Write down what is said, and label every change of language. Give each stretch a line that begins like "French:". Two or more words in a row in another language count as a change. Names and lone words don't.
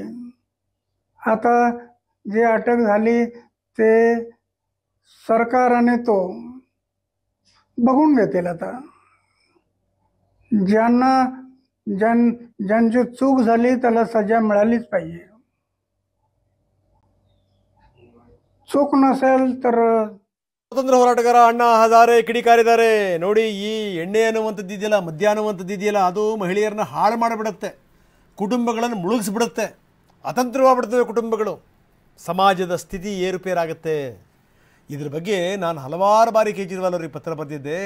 Marathi: आता जी अटक झाली ते सरकार आणि तो बघून घेतील. आता ज्यांची चूक झाली त्याला सजा मिळालीच पाहिजे. चूक नसेल तर
Kannada: ಸ್ವತಂತ್ರ ಹೋರಾಟಗಾರ ಅಣ್ಣಾ ಹಜಾರೆ ಕಿಡಿಕಾರಿದ್ದಾರೆ. ನೋಡಿ, ಈ ಎಣ್ಣೆ ಅನ್ನುವಂಥದ್ದು ಇದೆಯಲ್ಲ, ಮದ್ಯ ಅನ್ನುವಂಥದ್ದು ಇದೆಯಲ್ಲ, ಅದು ಮಹಿಳೆಯರನ್ನ ಹಾಳು ಮಾಡಿಬಿಡುತ್ತೆ, ಕುಟುಂಬಗಳನ್ನು ಮುಳುಗಿಸ್ಬಿಡುತ್ತೆ, ಅತಂತ್ರವಾಗ್ಬಿಡ್ತವೆ ಕುಟುಂಬಗಳು, ಸಮಾಜದ ಸ್ಥಿತಿ ಏರುಪೇರಾಗುತ್ತೆ. ಇದ್ರ ಬಗ್ಗೆ ನಾನು ಹಲವಾರು ಬಾರಿ ಕೇಜ್ರಿವಾಲ್ ಅವರಿಗೆ ಪತ್ರ ಬರೆದಿದ್ದೆ.